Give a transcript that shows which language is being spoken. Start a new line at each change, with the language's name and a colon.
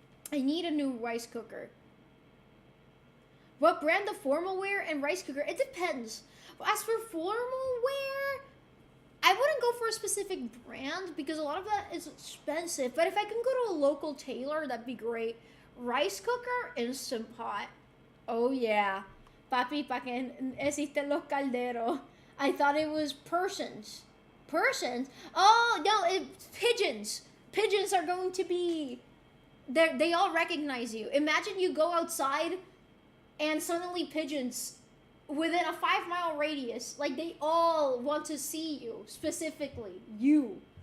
English: I need a new rice cooker. What brand of formal wear and rice cooker? It depends. As for formal wear, I wouldn't go for a specific brand because a lot of that is expensive. But if I can go to a local tailor, that'd be great. Rice cooker, Instant Pot. Oh yeah.
Spanish: Papi, pa que existen los calderos.
English: I thought it was persons. Persons? Oh, no, it's pigeons. Pigeons are going to be... They all recognize you. Imagine you go outside and suddenly pigeons within a 5-mile radius, like they all want to see you, specifically you.